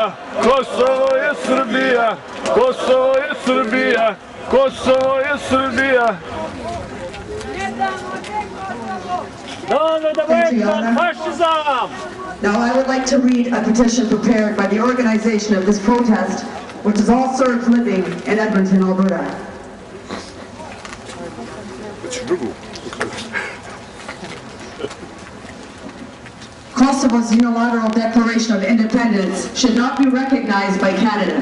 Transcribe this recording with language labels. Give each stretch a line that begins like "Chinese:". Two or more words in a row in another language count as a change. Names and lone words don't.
Serbian: Kosovo je Srbija, Kosovo je Srbija, Kosovo je Srbija.
English: Now I would like to read a petition prepared by the organization of this protest, which is all Serbs living in Edmonton, Alberta. Kosovo's unilateral declaration of independence should not be recognized by Canada.